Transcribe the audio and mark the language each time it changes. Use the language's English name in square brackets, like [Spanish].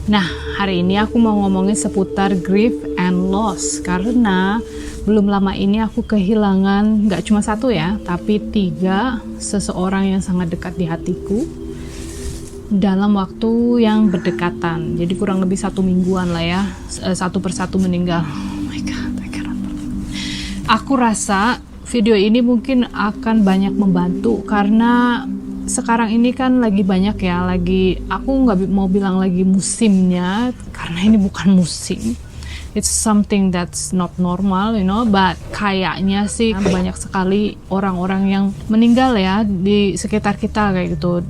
[Indonesian] Nah, hari ini aku mau ngomongin seputar [English] grief and loss [Indonesian] karena belum lama ini aku kehilangan gak cuma satu ya, tapi 3 seseorang yang sangat dekat di hatiku dalam waktu yang berdekatan. Jadi kurang lebih 1 mingguan lah ya, satu persatu meninggal. [English] Oh my god, I cannot believe. [Indonesian] Aku rasa video ini mungkin akan banyak membantu karena sekarang ini kan lagi banyak ya, aku nggak mau bilang lagi musimnya karena ini bukan musim. [English] It's something that's not normal, but [Indonesian] kayaknya sih banyak sekali orang-orang yang meninggal ya di sekitar kita kayak gitu.